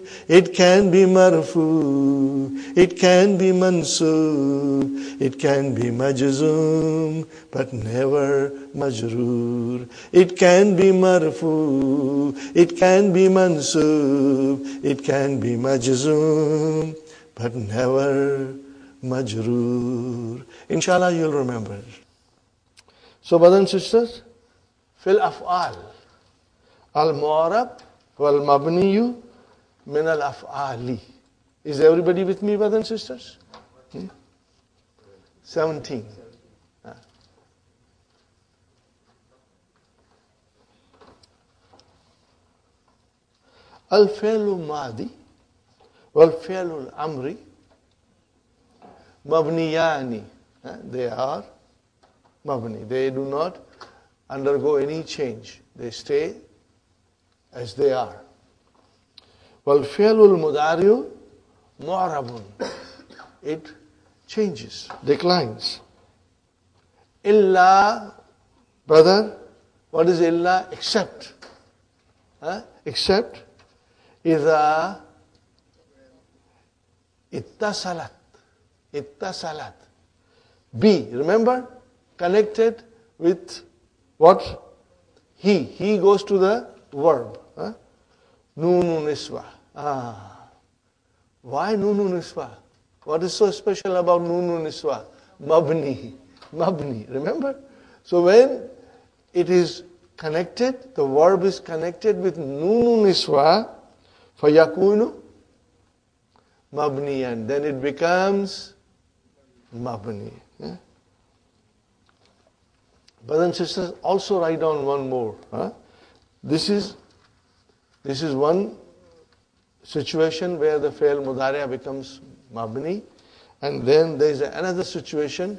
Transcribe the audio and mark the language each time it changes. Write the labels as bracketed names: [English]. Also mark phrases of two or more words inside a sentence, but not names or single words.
[English] It can be marfu, it can be mansub, it can be majzoom, but never majroor. It can be marfu, it can be mansub, it can be majzoom, but never majroor. Inshallah you'll remember it. So brothers and sisters, [Arabic] في الأفعال، المعرب والمبني من الأفعال. [English] Is everybody with me, brothers and sisters? 17. [Arabic] الفعل ماضي والفعل الأمر مبنيان. [English] They are mabni. They do not undergo any change. They stay as they are. [Arabic] وَالْفِعْلُ الْمُضَارِعُ مُعْرَبٌ. [English] It changes, declines. Illa, brother, what is illa? Except. Except [Arabic] إِذَا اتصلت. اتصلت. [English] Be, remember? Connected with what? He. He goes to the verb. [Arabic] نون النسوة. [English] Why [Arabic] نون النسوة? [English] What is so special about [Arabic] نون النسوة? مبني. مبني. [English] Remember? So when it is connected, the verb is connected with [Arabic] نون النسوة, فيكون مبنيا. [English] Then it becomes mabni. Brothers and sisters, also write down one more. This is one situation where the [Arabic] فعل المضارع [English] becomes mabni, and then there is another situation.